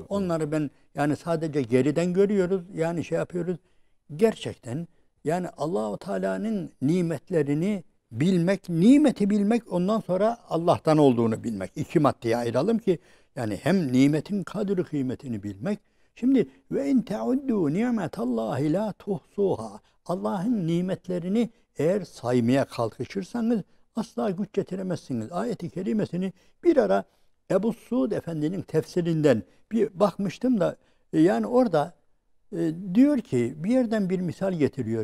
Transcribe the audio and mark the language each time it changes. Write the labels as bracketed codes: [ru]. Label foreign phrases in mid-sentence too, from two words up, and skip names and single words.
[tr] Onları ben yani sadece geriden görüyoruz. Yani şey yapıyoruz. Gerçekten yani Allahu Teala'nın nimetlerini bilmek, nimeti bilmek, ondan sonra Allah'tan olduğunu bilmek. İki maddeye ayıralım ki yani hem nimetin kadri kıymetini bilmek. [ar] Şimdi وَإِنْ تَعُدُّوا نِعْمَةَ اللَّهِ لَا تُحْصُوهَا. [tr] Allah'ın nimetlerini eğer saymaya kalkışırsanız asla güç getiremezsiniz. Ayet-i kerimesini bir ara Ebu Suud Efendi'nin tefsirinden bir bakmıştım da yani orada diyor ki bir yerden bir misal getiriyor.